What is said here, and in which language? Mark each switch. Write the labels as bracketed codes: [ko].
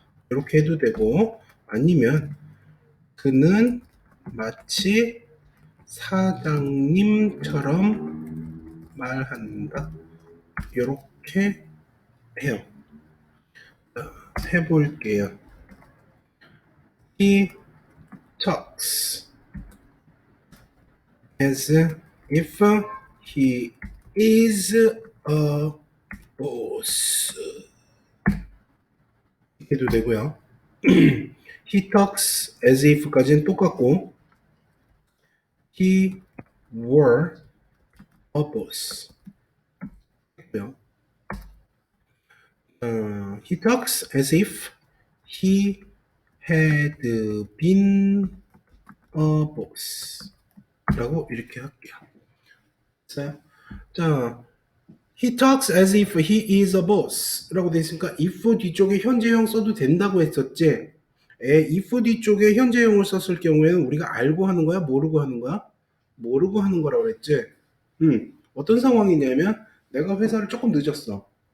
[ko] 이렇게 해도 되고 아니면 그는 마치 사장님처럼 말한다. 이렇게 해요. 해볼게요. [en] He talks as if he is a boss. [ko] 해도 되고요. [en] He talks as if까지는 똑같고 he were a boss. He talks as if he had been a boss. [ko] 라고 이렇게 할게요. 자, [en] he talks as if he is a boss [ko] 라고 되어 있으니까 if 뒤쪽에 현재형 써도 된다고 했었지. if 뒤쪽에 현재형을 썼을 경우에는 우리가 알고 하는 거야? 모르고 하는 거야? 모르고 하는 거라고 그랬지. 어떤 상황이냐면 내가 회사를 조금 늦었어.